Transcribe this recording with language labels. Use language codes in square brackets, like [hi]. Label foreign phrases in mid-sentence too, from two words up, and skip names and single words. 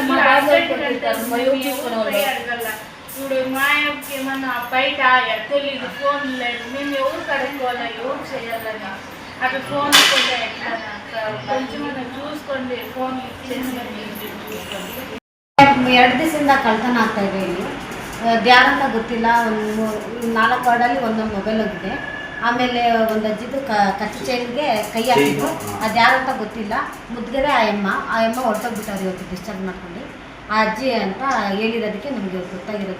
[te] ఇప్పుడు మా యొక్క ఏమన్నా బయట తెలీదు, ఫోన్ లేదు, మేము ఎవరు కడుక్కోవాలి, ఎవరు చేయాలని అట్లా ఫోన్ కొంచెం చూసుకోండి. ఫోన్ చేసుకొని చూసుకోండి. [kn] 2 ದಿವಸದಿಂದ ಕಳ್ತನ ಆಗ್ತಾ ಇದೆ ಇಲ್ಲಿ. ಯಾರಂತ ಗೊತ್ತಿಲ್ಲ. 4 ವಾರ್ಡಲ್ಲಿ ಒಂದೊಂದು ಮೊಬೈಲ್ ಹೋಗಿದೆ. ಆಮೇಲೆ ಒಂದು ಅಜ್ಜಿದು ಕಚ್ಚು ಚೈನ್ಗೆ ಕೈ ಹಾಕಿದ್ರು. ಅದು ಯಾರಂತ ಗೊತ್ತಿಲ್ಲ. ಮುದ್ಗಡೆ ಆ ಅಮ್ಮ ಹೊರಟೋಗ್ಬಿಟ್ಟವ್ರು ಇವತ್ತು ಡಿಸ್ಚಾರ್ಜ್ ಮಾಡ್ಕೊಂಡು. ಆ ಅಜ್ಜಿ ಅಂತ ಹೇಳಿರೋದಕ್ಕೆ ನಮಗೆ ಗೊತ್ತಾಗಿರೋದು.